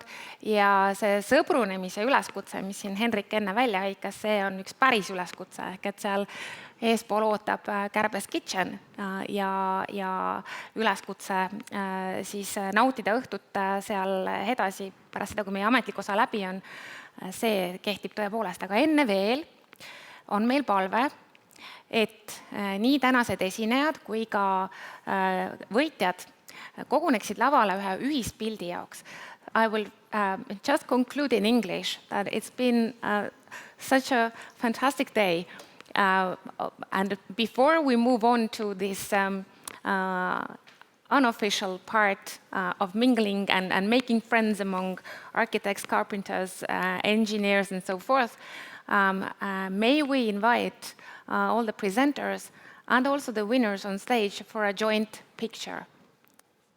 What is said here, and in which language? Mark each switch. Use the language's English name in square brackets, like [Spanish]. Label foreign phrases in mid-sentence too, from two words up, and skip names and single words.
[Estonian] Ja see sõbrunemise üleskutse, mis siin Henrik enne välja hõikas, see on üks päris üleskutse, ehk et seal eespool ootab Kärbes Kitchen ja üleskutse siis nautida õhtut seal edasi pärast seda, kui meie ametlik osa läbi on. See kehtib tõepoolest, aga enne veel on meil palve, et nii tänased esinejad kui ka võitjad koguneksid lavale ühe ühispildi jaoks. [English] I will just conclude in English that it's been such a fantastic day. And before we move on to this unofficial part of mingling and making friends among architects, carpenters, engineers, and so forth, may we invite all the presenters and also the winners on stage for a joint picture.